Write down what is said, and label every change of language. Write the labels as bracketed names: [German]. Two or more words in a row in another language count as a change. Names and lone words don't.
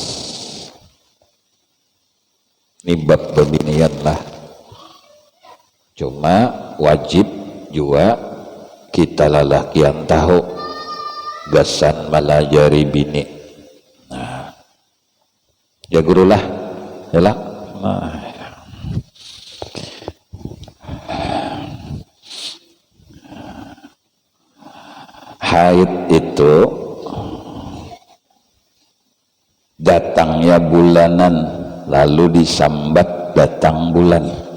[Banjar] Ini bab pembinian lah. Cuma wajib juga kita lalakian tahu gasan malajari bini. Nah, ya gurulah, ya. Haid itu datangnya bulanan lalu disambat datang bulan.